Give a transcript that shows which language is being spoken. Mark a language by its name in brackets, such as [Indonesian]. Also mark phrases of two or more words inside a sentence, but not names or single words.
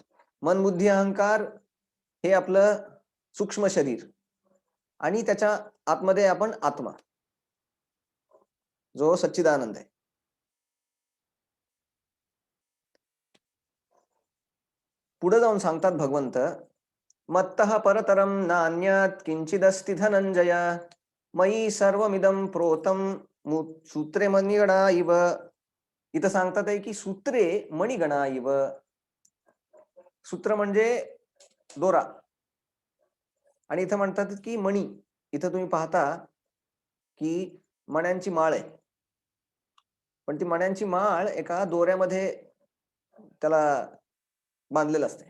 [Marathi] मन, बुद्धी, अहंकार हे आपलं सूक्ष्म शरीर आणि त्याच्या आतमध्ये आपण आत्मा, जो सच्चिदानंद आहे. पुढे जाऊन सांगतात भगवंत, [Sanskrit] मत्तः परतरम नान्यत् किंचिदस्ति धनंजय मयी सर्वमिदं प्रोतं सूत्रे मणिगणा इव. [Marathi] इथं सांगतात आहे की [Sanskrit] सूत्रे मणिगणा इव. [Marathi] सूत्र म्हणजे दोरा आणि इथं म्हणतात की मणी. इथं तुम्ही पाहता की मण्यांची माळ आहे, पण ती मण्यांची माळ एका दोऱ्यामध्ये त्याला बांधलेलं असते.